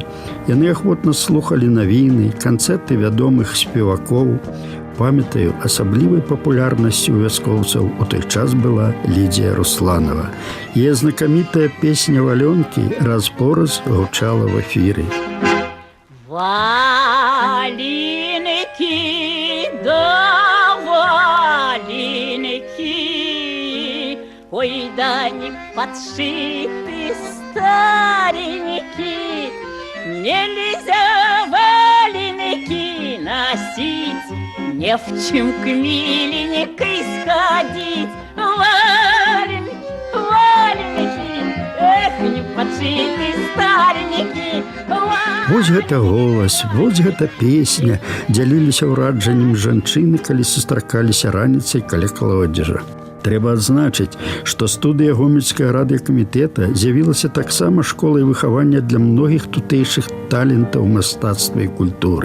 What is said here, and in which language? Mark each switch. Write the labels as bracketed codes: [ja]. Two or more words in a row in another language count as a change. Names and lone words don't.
[be] Яны ахвотна слухалі навіны, канцэрты вядомых спевакоў. Памятаю, асаблівай папулярнасцю у вяскоўцаў у той час была Лідія Русланова. Яе знакамітая песня «Валёнкі» раз-пораз гучала в эфіры. [ru] Валенки, да валенки, ой, да не подшиты старенькие, нельзя валенки носить, не в чем к миленькой сходить. Валенки, валенки, эх, не подшиты старенькие. [be] Вось гэта голас, вось гэта песня дзяліліся ўраджаннем жанчыны, калі сустракаліся раніцай каля калодзежа. Трэба адзначыць, што студыя Гомельскага радыёкамітэта з'явілася таксама школай выхавання для многіх тутэйшых талентаў мастацтва і культуры.